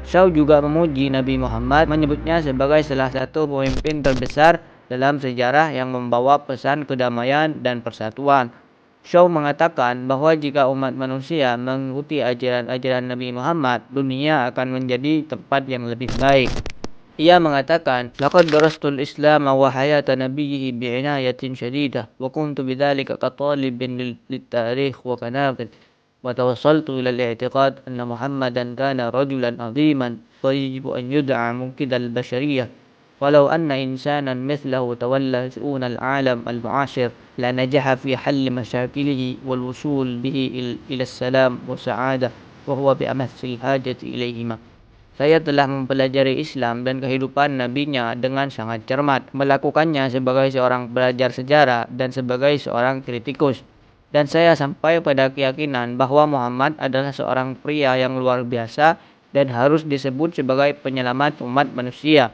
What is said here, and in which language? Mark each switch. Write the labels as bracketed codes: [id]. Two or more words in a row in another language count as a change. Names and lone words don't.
[id] Shaw juga memuji Nabi Muhammad, menyebutnya sebagai salah satu pemimpin terbesar dalam sejarah yang membawa pesan kedamaian dan persatuan. Shaw mengatakan bahwa jika umat manusia mengikuti ajaran-ajaran Nabi Muhammad, dunia akan menjadi tempat yang lebih baik. Ia mengatakan, [ar] "لقد درست الإسلام وحياة نبيه بعناية شديدة وكنت بذلك كطالب للتاريخ وكناقد." وتوصلت إلى الاعتقاد أن محمدا كان رجلا عظيما ويجب أن يدعى منقذ البشرية، ولو أن إنسانا مثله تولى شؤون العالم المعاصر لنجح في حل مشاكله والوصول به إلى السلام والسعادة وهو بأمس الحاجة إليهما. [id] Saya telah mempelajari Islam dan kehidupan nabinya dengan sangat cermat, melakukannya sebagai seorang pelajar sejarah dan sebagai seorang kritikus. Dan saya sampai pada keyakinan bahwa Muhammad adalah seorang pria yang luar biasa dan harus disebut sebagai penyelamat umat manusia.